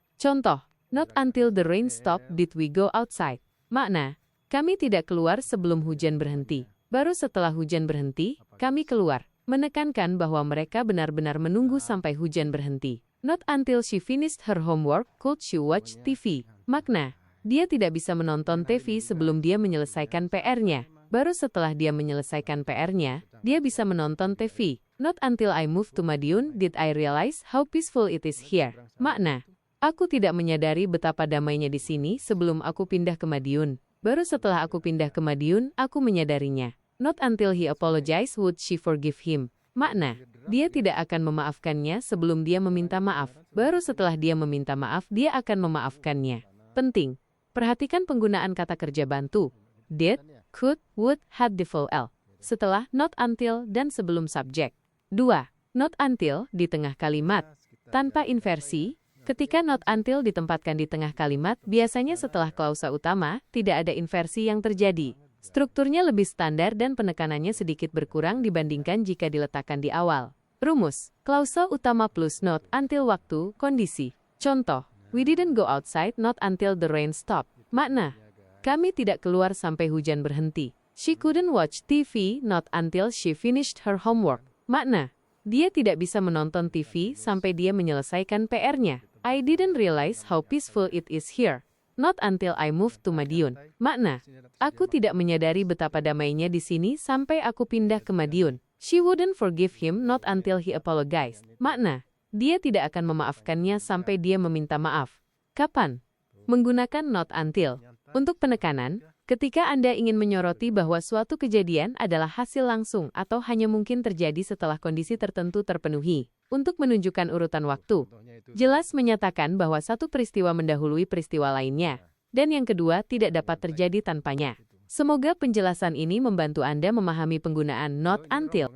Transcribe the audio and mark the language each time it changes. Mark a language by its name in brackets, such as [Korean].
[English] Contoh, not until the rain stop did we go outside. [Indonesian] Makna, kami tidak keluar sebelum hujan berhenti. Baru setelah hujan berhenti, kami keluar. Menekankan bahwa mereka benar-benar menunggu sampai hujan berhenti. [English] Not until she finished her homework could she watch TV. [Indonesian] Makna, dia tidak bisa menonton TV sebelum dia menyelesaikan PR-nya. Baru setelah dia menyelesaikan PR-nya, dia bisa menonton TV. [English] Not until I moved to Madiun did I realize how peaceful it is here. [Indonesian] Makna, aku tidak menyadari betapa damainya di sini sebelum aku pindah ke Madiun. Baru setelah aku pindah ke Madiun, aku menyadarinya. [English] Not until he apologized would she forgive him. [Indonesian] Makna, dia tidak akan memaafkannya sebelum dia meminta maaf. Baru setelah dia meminta maaf, dia akan memaafkannya. Penting, perhatikan penggunaan kata kerja bantu. [English] Did, could, would, had the full L. [Indonesian] Setelah not until dan sebelum subjek. 2. Not until di tengah kalimat. Tanpa inversi, ketika not until ditempatkan di tengah kalimat, biasanya setelah klausa utama, tidak ada inversi yang terjadi. Strukturnya lebih standar dan penekanannya sedikit berkurang dibandingkan jika diletakkan di awal. Rumus, klausa utama plus not until waktu, kondisi. [English] Contoh, we didn't go outside not until the rain stopped. [Indonesian] Makna, kami tidak keluar sampai hujan berhenti. [English] She couldn't watch TV not until she finished her homework. [Indonesian] Makna, dia tidak bisa menonton TV sampai dia menyelesaikan PR-nya. [English] I didn't realize how peaceful it is here. Not until I moved to Madiun. [Indonesian] Makna, aku tidak menyadari betapa damainya di sini sampai aku pindah ke Madiun. [English] She wouldn't forgive him not until he apologized. [Indonesian] Makna, dia tidak akan memaafkannya sampai dia meminta maaf. Kapan? Menggunakan not until. Untuk penekanan, ketika Anda ingin menyoroti bahwa suatu kejadian adalah hasil langsung atau hanya mungkin terjadi setelah kondisi tertentu terpenuhi. Untuk menunjukkan urutan waktu, jelas menyatakan bahwa satu peristiwa mendahului peristiwa lainnya, dan yang kedua tidak dapat terjadi tanpanya. Semoga penjelasan ini membantu Anda memahami penggunaan not until.